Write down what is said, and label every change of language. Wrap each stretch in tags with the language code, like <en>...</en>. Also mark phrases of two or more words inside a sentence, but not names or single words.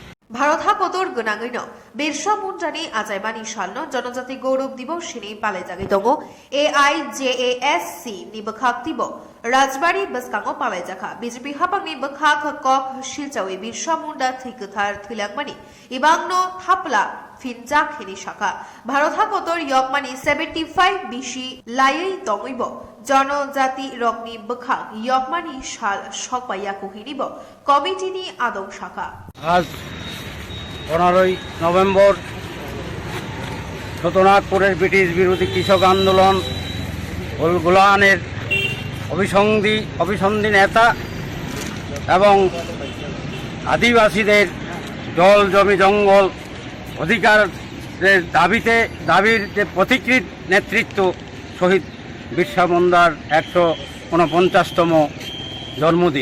<trp>भारतहा कतर गनाङैनो बिरसा मुंडानि आचाइमानि सालनो जनजाति गौरव दिवसनि पालायजागै दङ AIJASC नि बखाक्तिबो राजबारि बुskhango पालायजाखा बीजेपी हापांनि बखाक कक शिलचावै बिरसा मुंडा थैगोथार थैलांमानि इबांनो थापला फिनजाखिनि शाखा भारतहा कतर यकमानि 75 बिसि लायै दङैबो जनजाति रकनि बखाक यकमानि साल सकबाया कहिनिबो कमिटिनि आदं शाखा</trp> <bn>आज 15 नवेम्बर ছোটনাগপুরের ব্রিটিশ বিরোধী কৃষক আন্দোলন গোলানের অভিসন্ধি নেতা এবং আদিবাসীদের জল জমি জঙ্গল অধিকারের দাবির যে প্রতিকৃত নেতৃত্ব শহীদ বিরসা মুন্ডার 149তম জন্মদিন।</bn>